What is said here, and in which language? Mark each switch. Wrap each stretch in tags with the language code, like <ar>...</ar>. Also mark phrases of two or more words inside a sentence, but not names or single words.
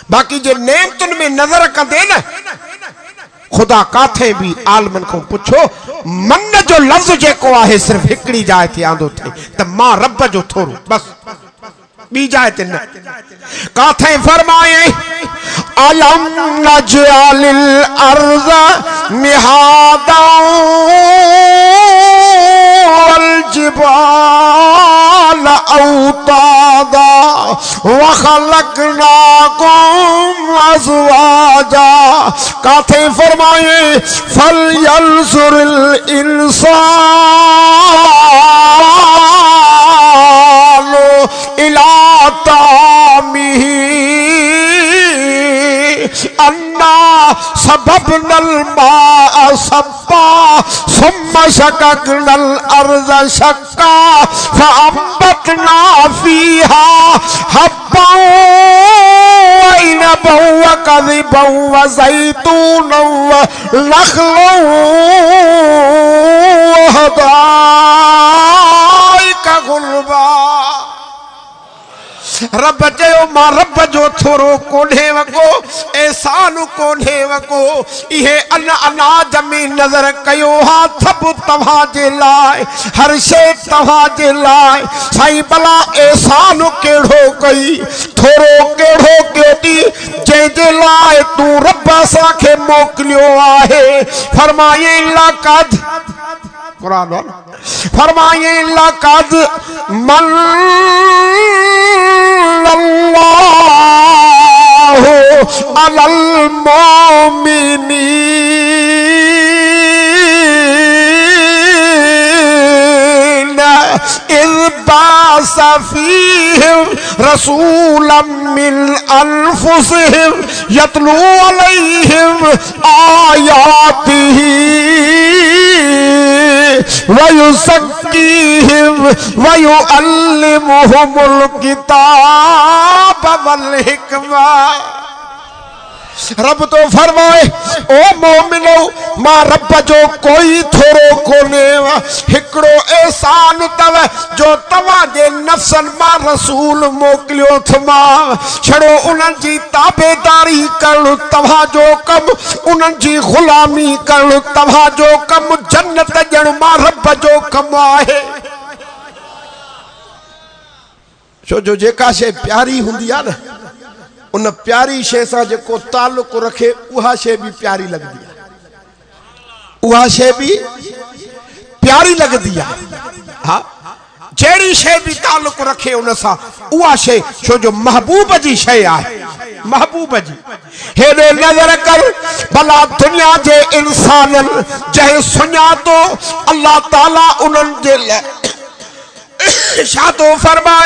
<sd>बाक़ी जे नेमतुनि में नज़र कंदे न, खुदा काथे भी आलमन को पुछो मन जो लफ्ज़ जेको आहे सिर्फ हिकड़ी जाइ ते आंदो थे त मां रब जो थोरो, बस बी जाइ ते न। काथे फरमाए</sd> <ar>ألم نجعل الأرض مهادا والجبال أوتادا وخلقناكم أزواجا.</ar> <sd>काथे फरमाए</sd> <ar>فلينظر الإنسان إلى طعامه أنا صببنا الماء صبا ثم شققنا الأرض شقا فأنبتنا فيها حبا وعنبا وقضبا وزيتونا ونخلا وحدائق غلبا.</ar> <sd>रब चयो मां रब जो थोरो कोन्हे वको, एहसान कोन्हे वको। इहे अनाज में नज़र कयो हा सभु तव्हां जे लाइ, हर शइ तव्हां जे लाइ। साईं भला एहसान कहिड़ो कई, थोरो कहिड़ो कयो थी, जंहिंजे लाइ तूं रब असांखे मोकिलियो आहे। फरमाए लक़द कुरान फरमाए</sd> <ar>لقد من الله على المؤمنين إذ بعث فيهم رسولا من أنفسهم يتلو عليهم آياته ويزكيهم ويعلمهم الكتاب والحكمة.</ar> <sd>रब तो फरमाए ओ मोमिनो मां रब जो कोई थोरो कोन्हे। हिकिड़ो एहसान तव जो तव्हां जे नफ़्सनि मां रसूल मोकिलियो थमांव। छड़ो उन्हनि जी ताबेदारी करणु तव्हां जो कमु, उन्हनि जी ग़ुलामी करणु तव्हां जो कमु, जन्नत ॾियणु मां रब जो कमु आहे। छो जो जेका शइ प्यारी हूंदी आहे न, उन प्यारी शइ सां जेको ताल्लुक़ रखे उहा शइ भी प्यारी लगदी है, उहा शइ भी प्यारी लगदी है। हाँ, जहिड़ी शइ भी ताल्लुक़ रखे उन सां उहा शइ, छो जो महबूब जी शइ आहे, महबूब जी। हेॾे नज़र कर भला दुनिया जे इंसाननि जंहिं सुञातो अल्लाह ताला उन्हनि जे लाइ छा थो फरमाए।</sd>